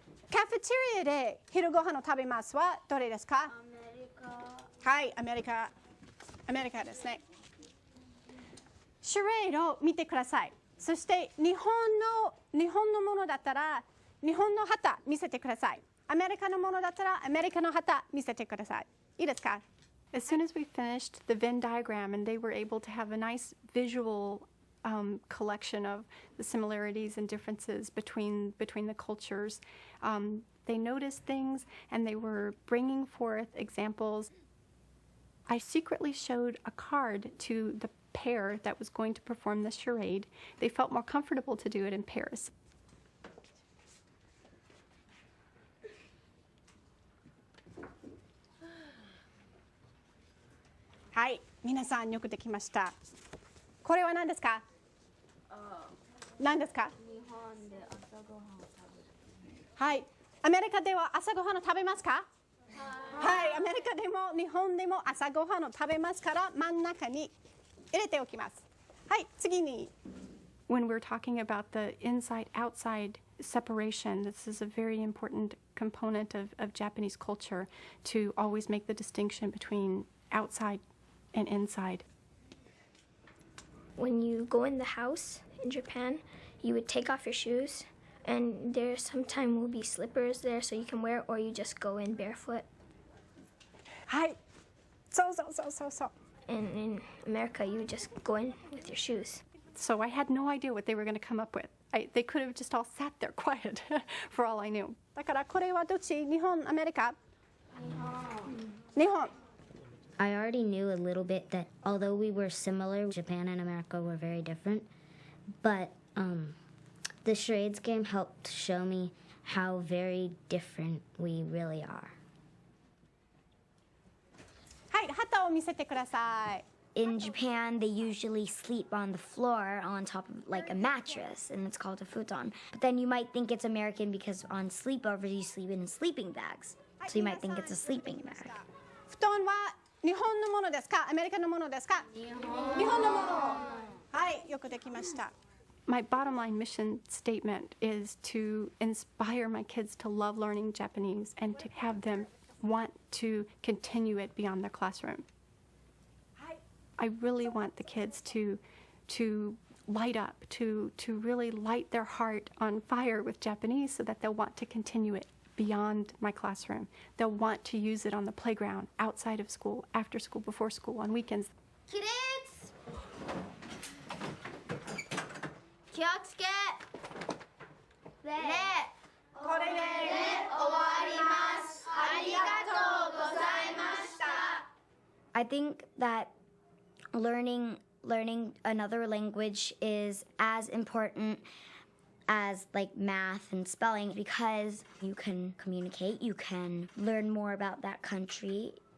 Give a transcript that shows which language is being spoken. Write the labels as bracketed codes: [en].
[ja] カフェテリアで昼ご飯を食べますはどれですか？アメリカ。はい、アメリカですね。シュレードを見てください。そして日本のものだったら日本の旗見せてください。アメリカのものだったらアメリカの旗見せてください。いいですか？ [en] As soon as we finished the Venn diagram and they were able to have a nice visual collection of the similarities and differences between the cultures, they noticed things and they were bringing forth examples. I secretly showed a card to the pair that was going to perform the charade. They felt more comfortable to do it in pairs. [ja] はい、皆さんよくできました。これは何ですか？何ですか？日本で朝ごはんを食べる。はい、アメリカでは朝ごはんを食べますか？はい、アメリカでも日本でも朝ごはんを食べますから真ん中に入れておきます。はい、次に。 [en] When we're talking about the inside-outside separation, this is a very important component of Japanese culture to always make the distinction between outside and inside. When you go in the house in Japan, you would take off your shoes, and there sometimes will be slippers there so you can wear, or you just go in barefoot. [ja] はい、そう。 [en] And in America, you would just go in with your shoes. So I had no idea what they were going to come up with. They could have just all sat there quiet for all I knew. [ja] だからこれはどっち？日本、アメリカ？日本。 [en] I already knew a little bit that although we were similar, Japan and America were very different. But the charades game helped show me how very different we really are. [ja] はい、旗を見せてください。 [en] In Japan, they usually sleep on the floor on top of like a mattress, and it's called a futon. But then you might think it's American because on sleepovers you sleep in sleeping bags. So you might think it's a sleeping bag. [ja] 布団は日本のものですか？アメリカのものですか？日本のもの。はい、よくできました。 [en] My bottom line mission statement is to inspire my kids to love learning Japanese and to have them want to continue it beyond their classroom. I really want the kids to light up, to really light their heart on fire with Japanese so that they'll want to continue it beyond my classroom. They'll want to use it on the playground, outside of school, after school, before school, on weekends. Kids! [ja] 気をつけ！これで終わります。ありがとうございました。 [en] I think that learning another language is as important as like math and spelling because you can communicate, you can learn more about that country.